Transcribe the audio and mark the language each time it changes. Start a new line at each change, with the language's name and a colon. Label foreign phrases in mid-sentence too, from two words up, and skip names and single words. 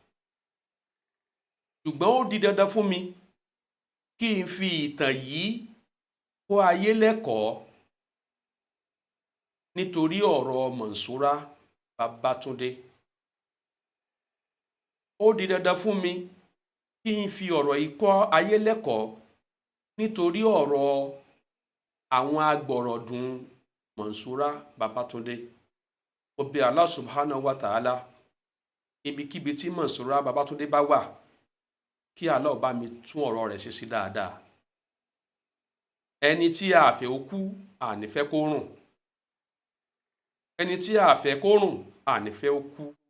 Yoruba: Ṣùgbọ́n ó di dandan fún mi kí n fi ìtàn yìí kọ́ ayé lẹ́kọ̀ọ́ nítorí ọ̀rọ̀ Mansura Babatunde. Ó di dandan fún mi kí n fi ọ̀rọ̀ yìí kọ́ ayé lẹ́kọ̀ọ́ nítorí ọ̀rọ̀ àwọn agbọ̀rọ̀dùn Mansura Babatunde. Mo bẹ̀ Allah
Arabic: سبحانه وتعالى,
Yoruba: ibikíbi tí Mansura Babatunde bá wà, kí Allah bá mi tún ọ̀rọ̀ rẹ̀ ṣe sí dáadáa. Ẹni tí a fẹ́ ó kú, a ní fẹ́ kó rùn. Ẹni tí a fẹ́ kó rùn, a ní fẹ́ ó kú.